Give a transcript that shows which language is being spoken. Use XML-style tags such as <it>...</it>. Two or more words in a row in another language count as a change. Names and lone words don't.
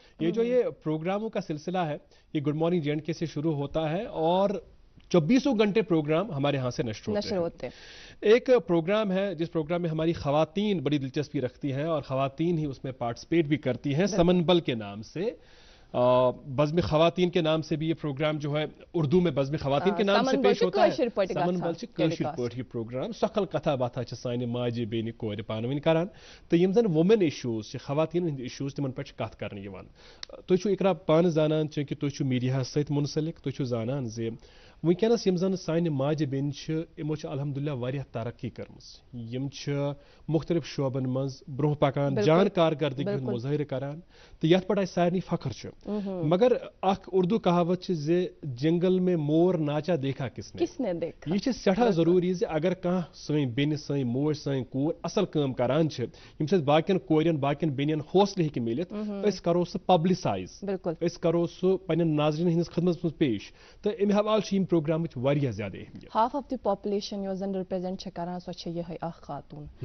<ur>یہ جو یہ پروگراموں کا سلسلہ ہے, یہ گڈ مارننگ جے اینڈ کے سے شروع ہوتا ہے, اور 24 گھنٹے پروگرام ہمارے ہاں سے نشر ہوتے ہیں. ایک پروگرام ہے جس پروگرام میں ہماری خواتین بڑی دلچسپی رکھتی ہیں, اور خواتین ہی اس میں پارٹیسپیٹ بھی کرتی ہیں, سمنبل کے نام سے, بزم خواتین کے نام سے بھی یہ پروگرام جو ہے اردو میں بزم خواتین کے نام سے پیش ہوتا ہے.</ur> <ks>سمنبل چھ کٲشِر پٲٹھۍ یہ پروگرام سکل کتھا باتھا چھ سانہِ ماجہِ بیٚنہِ کورِ پانہٕ ؤنۍ کران, تہٕ یِم زن</ks> <en>women issues</en> <ks>چھِ, خواتین ہٕنٛدۍ ایشوز, تِمن پٮ۪ٹھ چھِ کتھ کرنہٕ یِوان. تُہۍ چھِو اقرا پانہٕ زانان چونکہِ تُہۍ چھِو میڈیاہس سۭتۍ منسلک, تُہۍ چھِو زانان زِ وٕنکٮ۪نس یِم زن سانہِ ماجہِ بیٚنہِ چھِ, یِمو چھِ الحمدللہ واریاہ ترقی کٔرمٕژ. یِم چھِ مختلف شعبن منٛز برونٛہہ پکان, جان کارکردگی ہُنٛد مظٲہرٕ کران, تہٕ یتھ پٮ۪ٹھ اسہِ سارنٕے فخر چھُ. مگر اکھ اردو کہاوت چھِ زِ</ks> <ur>جنگل میں مور ناچا دیکھا کس نے دیکھا.</ur> <ks>یہ چھِ سٮ۪ٹھاہ ضروٗری زِ اگر کانٛہہ سٲنۍ بیٚنہِ, سٲنۍ موج, سٲنۍ کوٗر اصل کٲم کران چھِ, ییٚمہِ سۭتۍ باقین کورٮ۪ن, باقین بیٚنٮ۪ن حوصلہٕ ہیٚکہِ میٖلِتھ, أسۍ کرو سُہ پبلسائز, أسۍ کرو سُہ پننٮ۪ن ناظریٖنن ہٕنٛدِس خدمتس منٛز پیش. تہٕ اَمہِ حوالہٕ چھِ یِم پروگرامٕچ واریاہ زیادٕ اہمیت.</ks> <en>half of the population</en> <ks>یۄس زن رِپرٛیزنٹ چھِ کران, سۄ چھِ یِہے اکھ خاتوٗن.</ks>